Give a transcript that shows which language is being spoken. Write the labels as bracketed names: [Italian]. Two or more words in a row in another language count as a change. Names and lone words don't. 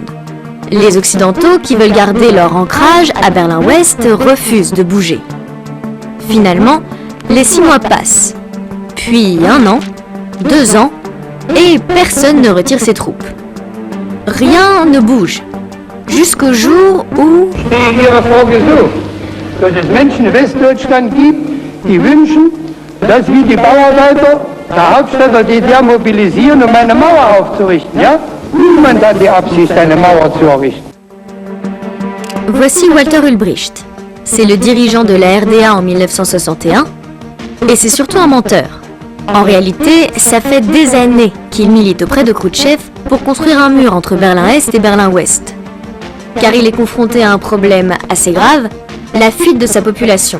[French] Les Occidentaux, qui veulent garder leur ancrage à Berlin-Ouest, refusent de bouger. Finalement, les 6 mois passent, puis 1 an, 2 ans, et personne ne retire ses troupes. Rien ne bouge, jusqu'au jour où... [German] dass wir die Bauarbeiter der Hauptstädter DDR mobilisieren, um eine Mauer aufzurichten, ja? Niemand hat die Absicht, eine Mauer zu errichten. [French] Voici Walter Ulbricht. C'est le dirigeant de la RDA en 1961, et c'est surtout un menteur. En réalité, ça fait des années qu'il milite auprès de Khrouchtchev pour construire un mur entre Berlin-Est et Berlin-Ouest. Car il est confronté à un problème assez grave, la fuite de sa population.